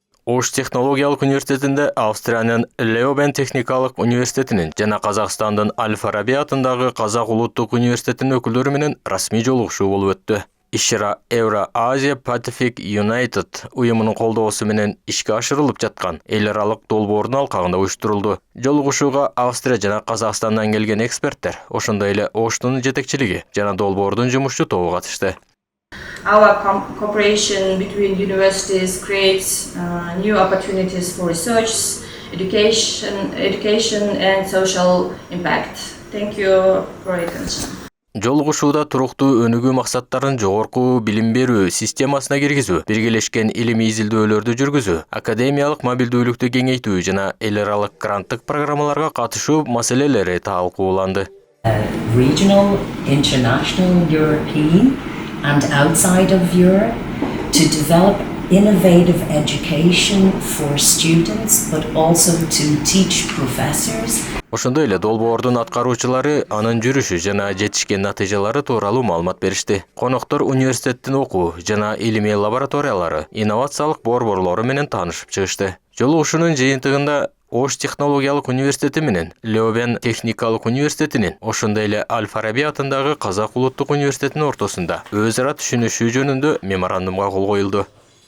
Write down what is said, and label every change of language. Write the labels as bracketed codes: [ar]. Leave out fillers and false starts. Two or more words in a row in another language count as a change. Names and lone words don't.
[ky] Ош технологиялык университетинде Австриянын Леобен техникалык университетинин жана Казакстандын Аль-Фараби атындагы Казак улуттук университетинин өкүлдөрү менен расмий жолугушуу болуп өттү. Иш-чара Euro-Asia Pacific United уюмунун колдоосу менен ишке ашырылып жаткан эл аралык долбоордун алкагында уюштурулду. Жолугушууга Австрия жана Казакстандан келген эксперттер, ошондой эле Оштун жетекчилиги жана долбоордун жумушчу тобу катышты. [en] Our cooperation between universities creates new opportunities for research, education and social impact. Thank you for your attention. [ky] Жолугушууда туруктуу өнүгүү максаттарын жогорку билим берүү системасына киргизүү, биргелешкен илимий изилдөөлөрдү жүргүзүү, академиялык мобилдүүлүктү кеңейтүү жана эл аралык гранттык программаларга катышуу маселелери талкууланды. [en] Regional, international, European and outside of Europe to develop innovative education for students but also to teach professors. [ky] Ошондой эле долбоордун аткаруучулары анын жүрүшү жана жетишкен натыйжалары тууралуу маалымат беришти. Коноктор университеттин окуу жана илимий лабораториялары, инновациялык борборлору менен таанышып чыгышты. Жолугушуунун жыйынтыгында Ош технологиялык университети менен Леобен техникалык университетинин, ошондой эле Аль-Фараби атындагы Казак улуттук университетинин ортосунда өз ара түшүнүшүү жөнүндө меморандумга кол коюлду.